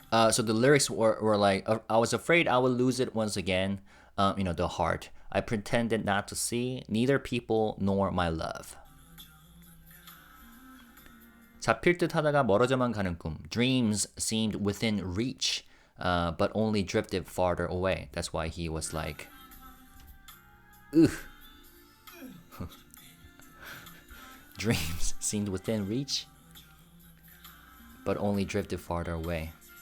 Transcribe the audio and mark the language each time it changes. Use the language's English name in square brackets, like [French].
[English] So the lyrics were like, I was afraid I would lose it once again, the heart. I pretended not to see, neither people nor my love. [Korean] 잡힐 듯 하다가 멀어져만 가는 꿈. [English] Dreams seemed within reach, but only drifted farther away. That's why he was like, ugh. Dreams seemed within reach, but only drifted farther away.